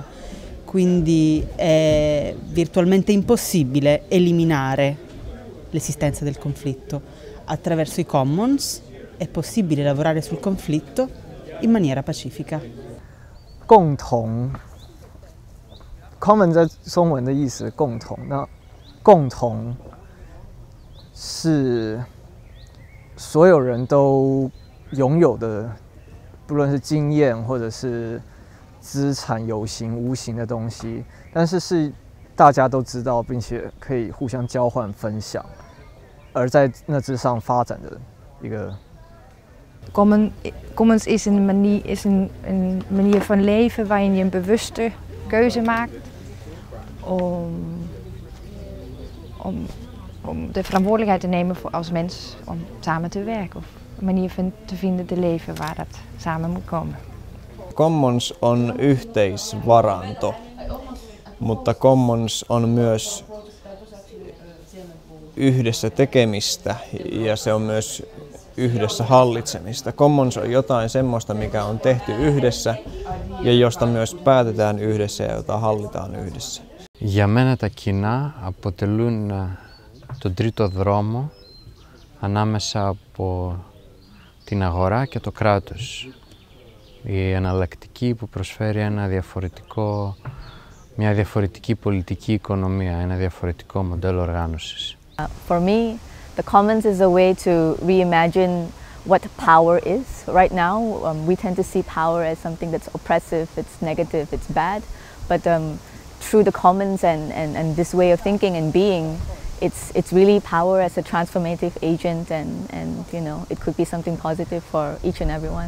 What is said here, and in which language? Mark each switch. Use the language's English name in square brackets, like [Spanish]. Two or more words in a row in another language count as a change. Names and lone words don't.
[Italian] Quindi è virtualmente impossibile eliminare l'esistenza del conflitto. Attraverso i commons è possibile lavorare sul conflitto in maniera pacifica. [Chinese] 共同 ，common 在中文的意思共同，那共同是所有人都拥有的，不论是经验或者是资产，有形无形的东西，但是是大家都知道，并且可以互相交换分享，而在那之上发展的一个。 [Dutch] Commons is een manier van leven waarin je een bewuste keuze maakt om de verantwoordelijkheid te nemen als mens om samen te werken. Of een manier te vinden te leven waar dat samen moet komen. [Finnish] Commons on yhteisvaranto, mutta commons on myös yhdessä tekemistä ja se on myös yhdessä hallitsemista. Commons on jotain semmoista, mikä on tehty yhdessä ja josta myös päätetään yhdessä ja jota hallitaan yhdessä. [Greek] Για μένα τα κοινά αποτελούν τον τρίτο δρόμο ανάμεσα από την αγορά και το κράτος. Η εναλλακτική που προσφέρει μια διαφορετική πολιτική οικονομία, ένα διαφορετικό μοντέλο οργάνωσης. [English] For me, the commons is a way to reimagine what power is. Right now, we tend to see power as something that's oppressive, it's negative, it's bad. But through the commons and this way of thinking and being, it's really power as a transformative agent, and you know, it could be something positive for each and everyone.